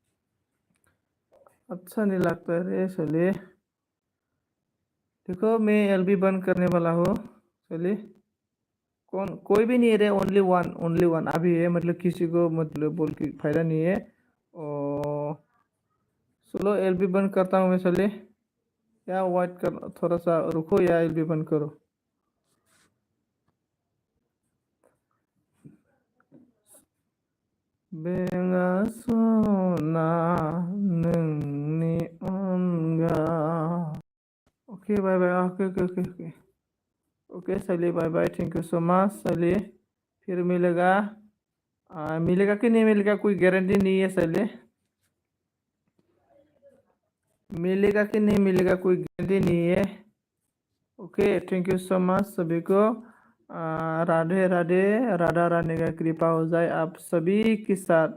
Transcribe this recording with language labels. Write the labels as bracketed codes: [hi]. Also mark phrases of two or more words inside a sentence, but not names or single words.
[hi] अच्छा नहीं लगता है रे चलिए। देखो मैं LB बंद करने वाला हूँ चलिए। कौन कोई भी नहीं है रे, ओनली वन अभी है, मतलब किसी को मतलब बोल के फायदा नहीं है। और चलो LB बंद करता हूँ मैं चलिए। [en] ya wait kar, [hi] थोड़ा सा रुको या LB बंद करो। [brx] बेंगासोना नोंनि अनगा। [en] okay bye bye. okay okay okay okay okay [hi] चलिए [en] bye bye, thank you so much [hi] चलिए। फिर मिलेगा। मिलेगा कि नहीं मिलेगा कोई गारंटी नहीं है चलिए। मिलेगा कि नहीं मिलेगा कोई गारंटी नहीं है। [en] okay thank you so much [hi] सभी को। राधे राधे, राधा रानी का कृपा हो जाए आप सभी के साथ।